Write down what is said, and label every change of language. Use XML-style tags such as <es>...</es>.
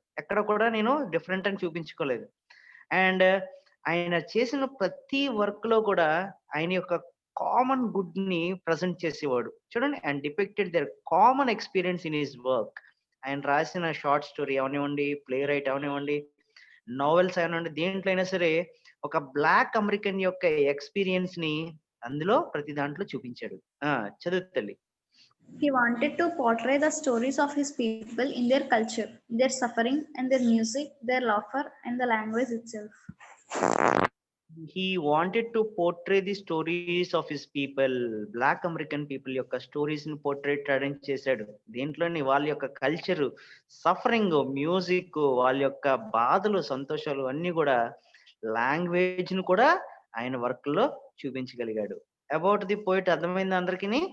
<te>ఎక్కడ కూడా నేను డిఫరెంట్ అని చూపించుకోలేదు. అండ్ ఆయన చేసిన ప్రతి వర్క్ లో కూడా ఆయన యొక్క కామన్ గుడ్ ని ప్రజెంట్ చేసేవాడు.</te> <en>చూడండి, and depicted their common experience in his work.</en> <te>ఆయన రాసిన షార్ట్ స్టోరీ అవనివ్వండి, ప్లే రైట్ అవనివ్వండి, నావెల్స్ అవనివ్వండి, దేంట్లో అయినా సరే ఒక బ్లాక్ అమెరికన్ యొక్క ఎక్స్పీరియన్స్ ని అందులో ప్రతి దాంట్లో చూపించాడు. చదువు తల్లి.</te> <en>He wanted to portray the stories of his people in their culture, their suffering and their music, their laughter and the language itself. He wanted to portray the stories of his people.</en> <te>Black American people యొక్క stories ని portrait చేశాడు. దీంట్లోని వాళ్ళ యొక్క culture, suffering, music, వాళ్ళ యొక్క బాధలు, సంతోషాలు అన్ని కూడా లాంగ్వేజ్ ను కూడా ఆయన వర్క్ లో చూపించగలిగాడు.</te> <en>about the poet</en> <te>అర్థమైంది అందరికీ?</te>